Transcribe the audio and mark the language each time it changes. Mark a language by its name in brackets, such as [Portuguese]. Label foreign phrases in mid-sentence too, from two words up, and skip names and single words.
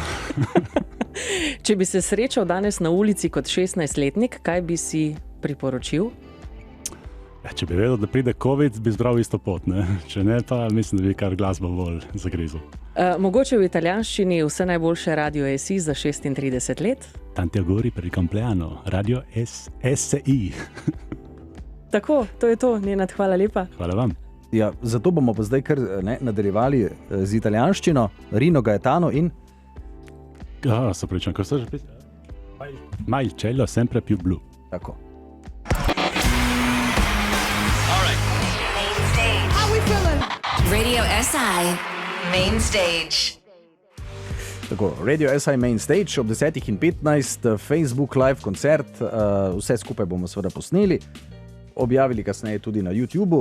[Slovenian] Če bi se srečal danes na ulici kot 16-letnik, kaj bi si priporočil? Ja, če bi vedel, da pride COVID, bi zbral isto pot, ne? Če ne, pa mislim, da bi kar glasbo bolj zagrizel. Mogoče v italijanščini vse najboljše Radio SI za 36 let? [Italian] Tanti auguri per il compleanno, Radio SI. [Slovenian] Tako, to je to. Nenad, hvala lepa. Hvala vam. Ja, zato bomo pa zdaj kar nadaljevali z italijanščino. Rino Gaetano in... Se pričam, ko ste že pisali? [Italian] Ma il cielo sempre più blu. [Slovenian] Tako. Radio SI Main Stage. Tako, Radio SI Main Stage ob 10:15, Facebook live koncert, vse skupaj bomo seveda posneli, objavili kasneje tudi na YouTubeu.